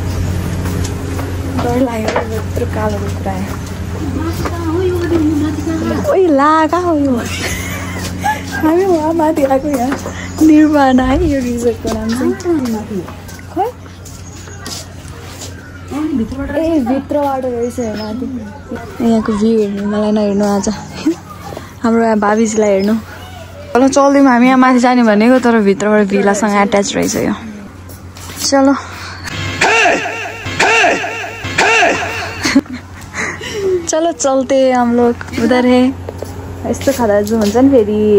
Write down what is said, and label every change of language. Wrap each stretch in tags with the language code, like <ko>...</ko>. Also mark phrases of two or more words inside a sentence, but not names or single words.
<ne>डर लाग्यो यत्रो कालो कुकुर आयो ओइ ला कहाँ हो यो हामी वहाँ माथि आएको यहाँ निर्वाणा है यो रिजोर्टको नाम चाहिँ ए भित्रबाट रहेछ माथि यहाँको भ्यू हेर्नु मलाई नहेर्नु आज हाम्रो यहाँ भाबीजीलाई हेर्नु ल चल्दैमा हामी यहाँ माथि जाने भनेको तर भित्रबाट भिलासँग एट्याच रहेछ यो</ne> <hi>चलो चलो चलते हम लोग उधर है</hi> <ne>यस्तो खाँदा जो हुन्छ नि फेरि</ne>